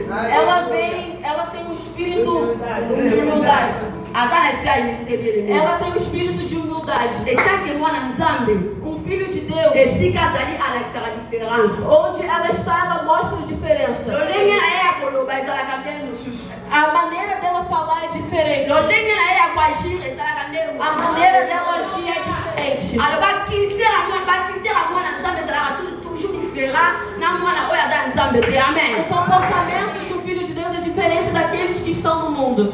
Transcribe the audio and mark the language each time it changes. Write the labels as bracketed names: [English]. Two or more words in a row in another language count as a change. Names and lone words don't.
[Portuguese] ela tem um espírito de humildade. [Lingala] Aza na esprit ya humilité bien-aimé. [Portuguese] Ela tem um espírito de humildade. [Lingala] Etake mwana Nzambe. [Portuguese] Filho de Deus, [Lingala] Esika azali alakisaka différence. [Portuguese] onde ela está, ela mostra a diferença. [Lingala] Lolenge na ye ya koloba ezalaka ndenge mosusu. [Portuguese] A maneira dela falar é diferente. diferente. A maneira dela agir é diferente. O comportamento de um filho de Deus é diferente daqueles que estão no mundo.